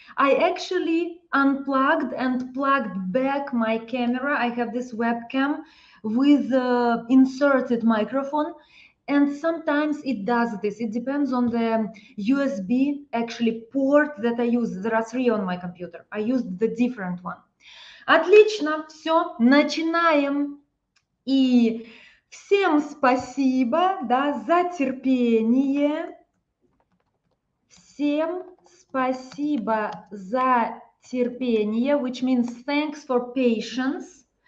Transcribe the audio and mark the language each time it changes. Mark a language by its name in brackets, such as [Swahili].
[English] I actually unplugged and plugged back my camera. I have this webcam with inserted microphone. And sometimes it does this. It depends on the USB actually port that I use. There are 3 on my computer. I used the different one. [Russian] Отлично, все, начинаем. И всем спасибо, да, за терпение. Всем спасибо за терпение, [English] which means thanks for patience.